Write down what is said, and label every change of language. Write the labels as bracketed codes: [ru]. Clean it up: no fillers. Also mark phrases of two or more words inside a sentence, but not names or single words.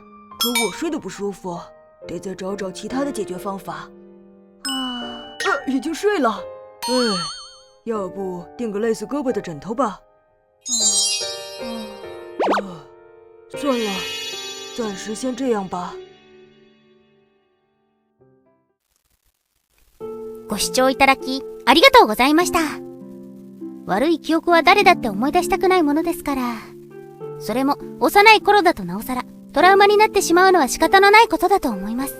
[zh] 可我睡得不舒服，得再找找其他的解决方法。已经睡了。要不订个类似胳膊的枕头吧。算了，暂时先这样吧。 [ja] ご視聴いただきありがとうございました。悪い記憶は誰だって思い出したくないものですから。それも幼い頃だとなおさらトラウマになってしまうのは仕方のないことだと思います。